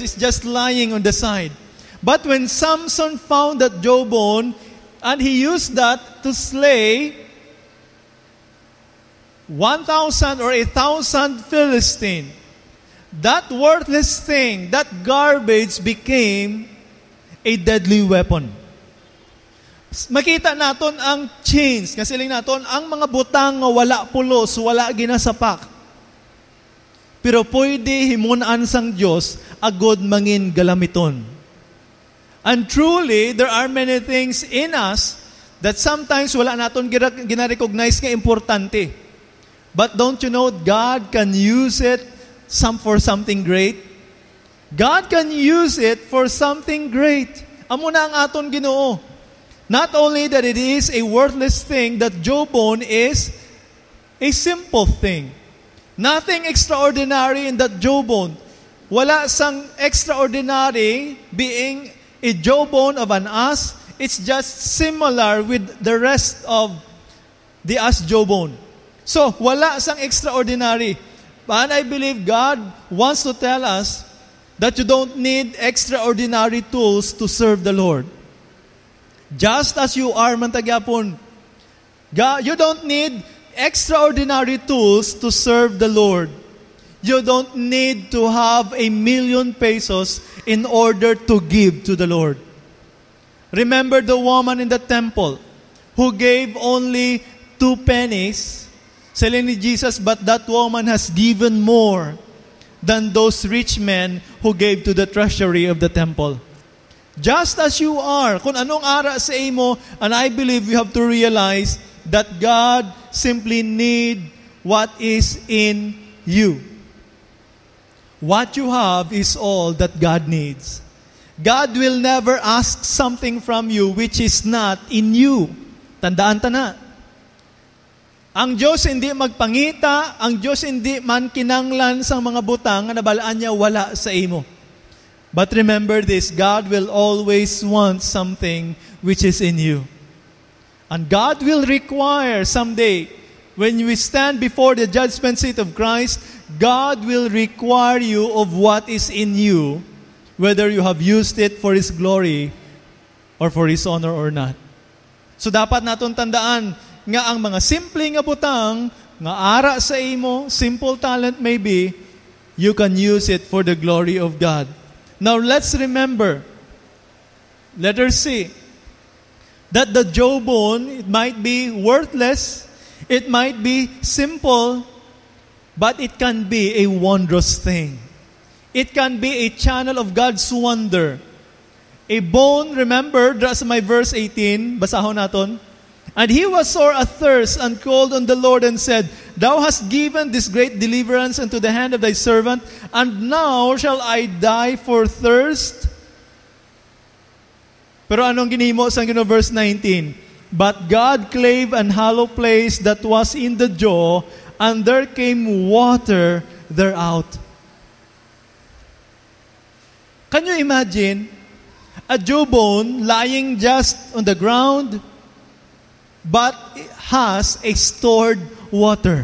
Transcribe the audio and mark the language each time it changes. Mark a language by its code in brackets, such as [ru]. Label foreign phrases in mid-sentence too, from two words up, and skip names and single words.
[en] It's just lying on the side. But when Samson found that jawbone, and he used that to slay 1,000 or 1,000 Philistine, that worthless thing, that garbage became a deadly weapon. [hil] Makita naton ang chains, kasi lang naton ang mga butang nga wala pulos, wala ginasapak. Pero pwede himunaan sang Diyos, agod mangin galamiton. [en] And truly, there are many things in us that sometimes [hil] wala naton gina-recognize nga importante. [en] But don't you know, God can use it for something great? God can use it for something great. [hil] Amo na ang aton Ginoo. [en] Not only that it is a worthless thing, that jawbone is a simple thing. Nothing extraordinary in that jawbone. [hil] Wala sang [en] extraordinary being a jawbone of an ass. It's just similar with the rest of the ass jawbone. So, [hil] wala sang extraordinary. [en] But I believe God wants to tell us that you don't need extraordinary tools to serve the Lord. Just as you are, mantagyapon, you don't need extraordinary tools to serve the Lord. You don't need to have 1,000,000 pesos in order to give to the Lord. Remember the woman in the temple who gave only 2 pennies. [hil] Sabi ni Jesus, [en] but that woman has given more than those rich men who gave to the treasury of the temple. Just as you are, [hil] kung anong ara sa imo, [en] and I believe you have to realize that God simply need what is in you. What you have is all that God needs. God will never ask something from you which is not in you. [hil] Tandaan ta na. Ang Diyos hindi magpangita, ang Diyos hindi man kinanglan sa mga butang na nabalaan niya wala sa imo. [en] But remember this, God will always want something which is in you. And God will require someday, when we stand before the judgment seat of Christ, God will require you of what is in you, whether you have used it for His glory or for His honor or not. [hil] So dapat naton tandaan nga ang mga simple nga butang, nga ara sa imo, [en] simple talent maybe, you can use it for the glory of God. Now let's remember, letter C, that the jawbone, it might be worthless, it might be simple, but it can be a wondrous thing. It can be a channel of God's wonder. A bone, remember, that's my verse 18, [hil] basahon naton. [en] And he was sore athirst and called on the Lord and said, Thou hast given this great deliverance unto the hand of thy servant, and now shall I die for thirst? [hil] Pero anong ginhimo sa verse 19? [en] But God clave an hollow place that was in the jaw, and there came water thereout. Can you imagine a jawbone lying just on the ground, but it has a stored water?